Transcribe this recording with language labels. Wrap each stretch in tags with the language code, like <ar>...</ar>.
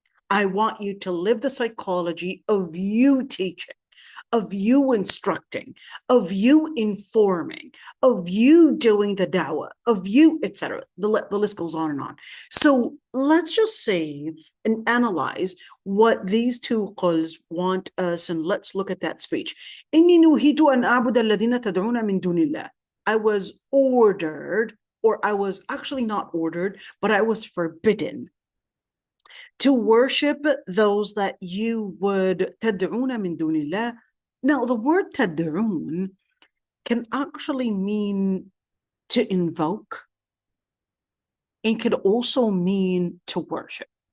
<en>I want you to live the psychology of you teaching, of you instructing, of you informing, of you doing the dawah, of you, etc. The list goes on and on. So let's just say and analyze what these two quls want us, and let's look at that speech.</en> <ar>إِنِّي نُهِيتُ أَنْ أَعْبُدَ الَّذِينَ تَدْعُونَ مِن دُونِ اللَّهِ.</ar> <en>I was ordered or I was actually not ordered, but I was forbidden to worship those that you would</en> <ar>تدعون من دون الله.</ar> <en>Now, the word تدعون can actually mean to invoke and could also mean to worship.</en>